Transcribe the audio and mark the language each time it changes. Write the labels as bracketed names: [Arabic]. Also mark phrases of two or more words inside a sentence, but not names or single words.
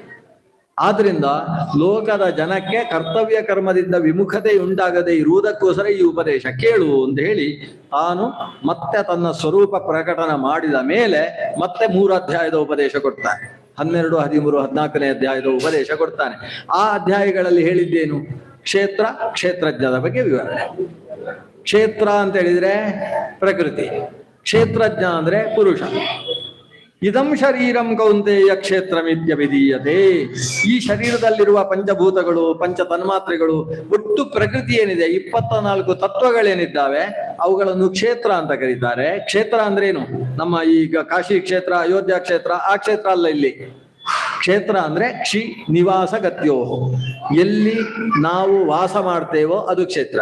[Kannada] ಆದ್ರಿಂದ ಲೋಕದ ಜನಕ್ಕೆ ಕರ್ತವ್ಯ ಕರ್ಮದಿಂದ ವಿಮುಖತೆ ಉಂಟಾಗದೆ ಇರುವುದಕ್ಕೋಸ್ಕರ ಈ ಉಪದೇಶ ಕೇಳು ಅಂತ ಹೇಳಿ ತಾನು ಮತ್ತೆ ತನ್ನ ಸ್ವರೂಪ ಪ್ರಕಟನ ಮಾಡಿದ ಮೇಲೆ ಮತ್ತೆ 3 ಅಧ್ಯಾಯದ ಉಪದೇಶ ಕೊಡ್ತಾನೆ. 12, 13, 14ನೇ ಅಧ್ಯಾಯದ ಉಪದೇಶ ಕೊಡ್ತಾನೆ. ಆ ಅಧ್ಯಾಯಗಳಲ್ಲಿ ಹೇಳಿದ್ದೇನು? ಕ್ಷೇತ್ರಜ್ಞದ ಬಗ್ಗೆ ವಿವರಣೆ. ಕ್ಷೇತ್ರ ಅಂತ ಹೇಳಿದ್ರೆ ಪ್ರಕೃತಿ, ಕ್ಷೇತ್ರಜ್ಞ ಅಂದ್ರೆ ಪುರುಷ. [Sanskrit] ಇದಂ ಶರೀರಂ ಕೌಂತೆಯ ಕ್ಷೇತ್ರಮಿತ್ಯಭಿಧೀಯತೆ. [Kannada] ಈ ಶರೀರದಲ್ಲಿರುವ ಪಂಚಭೂತಗಳು, ಪಂಚ ತನ್ಮಾತ್ರೆಗಳು, ಒಟ್ಟು ಪ್ರಕೃತಿ ಏನಿದೆ, 24 ತತ್ವಗಳೇನಿದ್ದಾವೆ ಅವುಗಳನ್ನು ಕ್ಷೇತ್ರ ಅಂತ ಕರೀತಾರೆ. ಕ್ಷೇತ್ರ ಅಂದ್ರೆ ಏನು? ನಮ್ಮ ಈಗ ಕಾಶಿ ಕ್ಷೇತ್ರ, ಅಯೋಧ್ಯ ಕ್ಷೇತ್ರ, ಆ ಕ್ಷೇತ್ರ ಅಲ್ಲ. ಇಲ್ಲಿ ಕ್ಷೇತ್ರ ಅಂದ್ರೆ [Sanskrit] ಕ್ಷಿ ನಿವಾಸ ಗತ್ಯೋ, [Kannada] ಎಲ್ಲಿ ನಾವು ವಾಸ ಮಾಡ್ತೇವೋ ಅದು ಕ್ಷೇತ್ರ.